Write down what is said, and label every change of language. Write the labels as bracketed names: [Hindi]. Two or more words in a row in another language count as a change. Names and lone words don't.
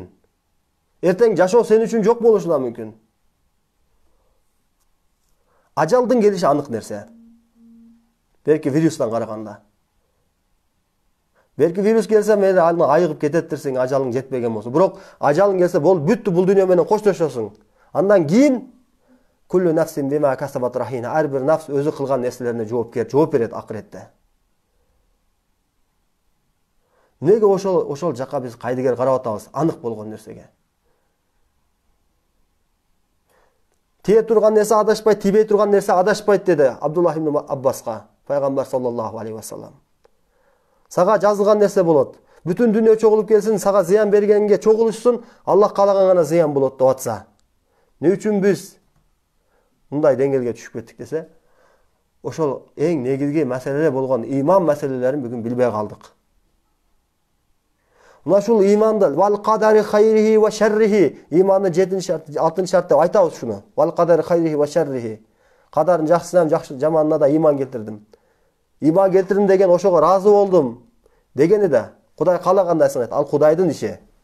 [Kyrgyz] Эртең жашоо сен үчүн жок болушу да мүмкүн. Ажалдын келиши анык нерсе. Берки вирустан караганда. Берки вирус келсе, мени айыгып кететтирсиң, ажалың жетпеген болсо. Бирок ажалың келсе, бол бүттү, бул дүйнө менен коштошосуң. Андан кийин [Arabic] كل نفس بما كسبت رهينة. [Kyrgyz] Ар бир нафс өзү кылган нерселерине жооп берет акыретте. Неге ошол жака биз кайдыгер карап атабыз, анык болгон нерсеге? Тие турган нерсе адашпайт, тийбей турган нерсе адашпайт деди Абдуллах ибн Аббаска пайгамбар [Arabic] صلى الله عليه وسلم. [Kyrgyz] Сага жазылган нерсе болот. Бүтүн дүйнө чогулуп келсин, сага зыян бергенге чогулушсун, Аллах каалаган гана зыян болот деп атса. Не үчүн биз мындай деңгээлге түшүп кеттик десе, ошол эң негизги маселелер болгон иман маселелерин бүгүн билбей калдык. Мына ушул иманды [Arabic] والقدر خيره وشره, [Kyrgyz] имандын 7 шарты, 6 шарт деп айтабыз шуну. [Arabic] والقدر خيره وشره. [Kyrgyz] Кадардын жакшысынан жаманына да иман келтирдим. Иман келтирдим деген ошого разы болдум дегени да Кудай каалагандай сыңайт. Ал Кудайдын иши.